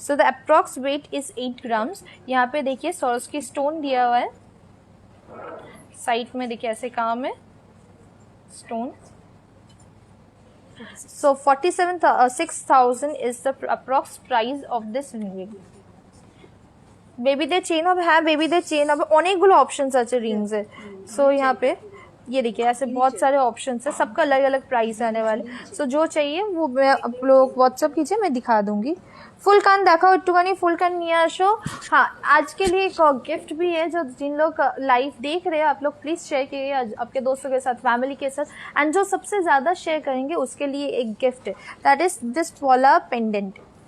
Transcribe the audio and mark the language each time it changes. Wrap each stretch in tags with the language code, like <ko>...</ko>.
<hi>So the approx wait is 8 grams. यहाँ पे देखिए सॉरस्की स्टोन दिया हुआ है, साइड में देखिए ऐसे काम है stone.</hi> <en>So 6,000 is the approx price of this ring.</en> <bn>বেবিদের চেন হবে, হ্যাঁ বেবিদের চেন হবে, অনেকগুলো অপশনস আছে</bn> <hi>रिंग्स है। सो यहाँ पे ये देखिए ऐसे बहुत सारे ऑप्शंस है, सबका अलग अलग प्राइस आने वाले। सो जो चाहिए वो मैं आप लोग व्हाट्सअप कीजिए, मैं दिखा दूंगी।</hi> <bn>फुल कान देखाओ একটুখানি, फुल कान নিয়ে আসो।</bn> <hi>हाँ आज के लिए एक गिफ्ट भी है, जो जिन लोग लाइव देख रहे हैं आप लोग प्लीज़ शेयर कीजिए आपके दोस्तों के साथ, फैमिली के साथ, एंड जो सबसे ज़्यादा शेयर करेंगे उसके लिए एक गिफ्ट है,</hi> <en>That is this Paula pendant.</en>